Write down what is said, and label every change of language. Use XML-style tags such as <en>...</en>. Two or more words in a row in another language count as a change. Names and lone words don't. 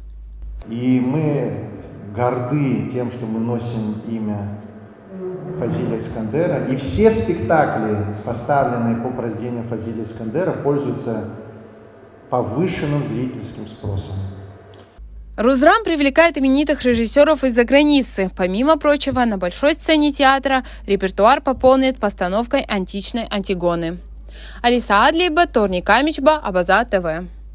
<ru>И мы горды тем, что мы носим имя Фазиля Искандера. И все спектакли, поставленные по произведениям Фазиля Искандера, пользуются повышенным зрительским спросом. Росдрам привлекает именитых режиссеров из-за границы. Помимо прочего, на большой сцене театра репертуар пополнит постановкой античной Антигоны. Алиса Адлиева, Торни Камичба, Абаза ТВ.</ru>